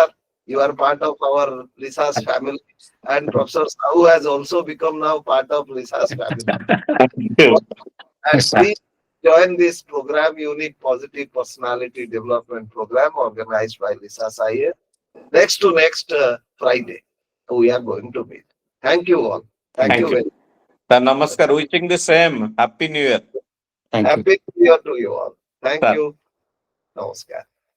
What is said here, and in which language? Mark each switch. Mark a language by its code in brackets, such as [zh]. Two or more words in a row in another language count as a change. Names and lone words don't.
[en] You are part of our Lisa's family, and Professor Sahu has also become now part of Lisa's family. And please join this program, Unique Positive Personality Development Program, organized by Lisa Sayer. Next to next Friday we are going to meet. Thank you all. Thank you very much. ସାର୍ ନମସ୍କାର। wishing the same happy new year. Thank you. Happy New Year to you all. Thank Sir. you. Namaskar.